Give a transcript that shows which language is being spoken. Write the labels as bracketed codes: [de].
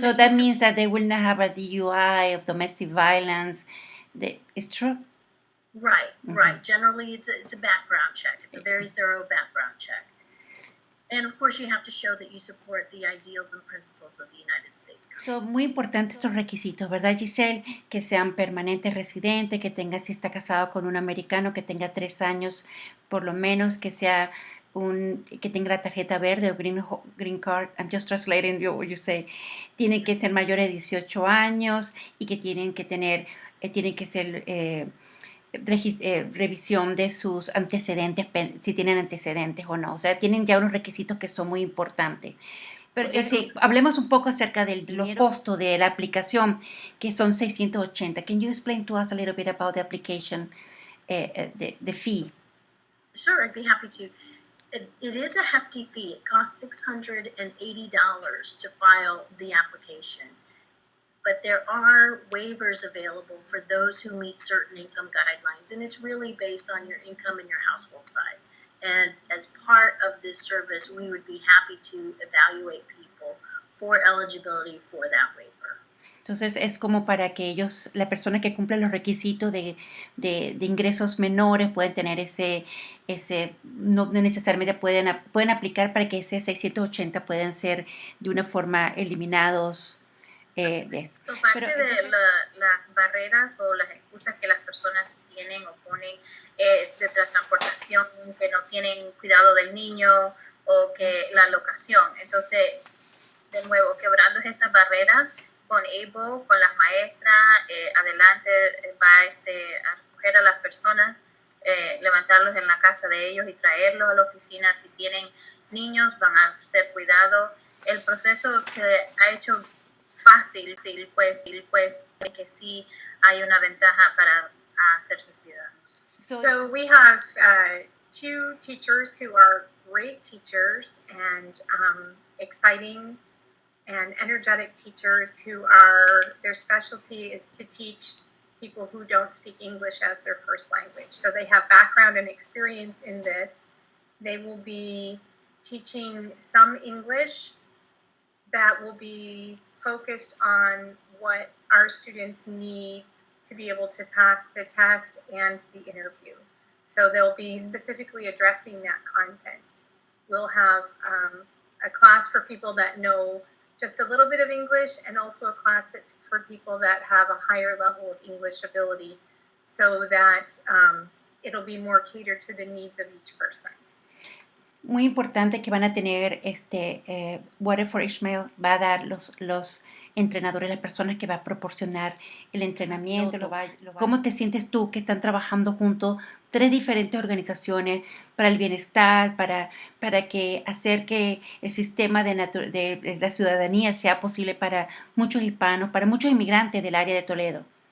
[en] so that means that they will not have a DUI of domestic violence. It's true? Right, right. Generally, it's a background check. It's a very thorough background check. And of course, you have to show that you support the ideals and principles of the United States Constitution. [es] Son muy importantes estos requisitos, ¿verdad, Guisselle? Que sean permanentes residentes, que tenga, si está casado con un americano, que tenga 3 años por lo menos, que sea que tenga la tarjeta verde o green card. [en] I'm just translating what you say. [es] Tienen que ser mayores de 18 años y que tienen que ser revisión de sus antecedentes, si tienen antecedentes o no. O sea, tienen ya unos requisitos que son muy importantes. Pero hablemos un poco acerca del costo de la aplicación, que son $680. Can you explain to us a little bit about the application, the fee? Sure, I'd be happy to. It is a hefty fee. It costs $680 to file the application. But there are waivers available for those who meet certain income guidelines, and it's really based on your income and your household size. And as part of this service, we would be happy to evaluate people for eligibility for that waiver. Entonces es como para que ellos, la persona que cumple los requisitos de ingresos menores pueden tener no necesariamente pueden aplicar para que ese 680 puedan ser de una forma eliminados. De esto. Parte de las barreras o las excusas que las personas tienen o ponen de transportación, que no tienen cuidado del niño o que la locación. Entonces, de nuevo, quebrando esa barrera con ABLE, con las maestras, Adelante va a recoger a las personas levantarlos en la casa de ellos y traerlos a la oficina. Si tienen niños, van a ser cuidados. El proceso se ha hecho fácil, pues que sí hay una ventaja para hacerse ciudadanos. [en] So we have 2 teachers who are great teachers and exciting and energetic teachers who are, their specialty is to teach people who don't speak English as their first language. So they have background and experience in this. They will be teaching some English that will be focused on what our students need to be able to pass the test and the interview. So they'll be specifically addressing that content. We'll have a class for people that know just a little bit of English, and also a class that for people that have a higher level of English ability, so that it'll be more catered to the needs of each person. [es] Muy importante que van a tener Water for Ishmael va a dar los entrenadores, las personas que va a proporcionar el entrenamiento. ¿Cómo te sientes tú que están trabajando juntos 3 diferentes organizaciones para el bienestar, para que hacer que el sistema de la ciudadanía sea posible para muchos hispanos, para muchos inmigrantes del área de Toledo?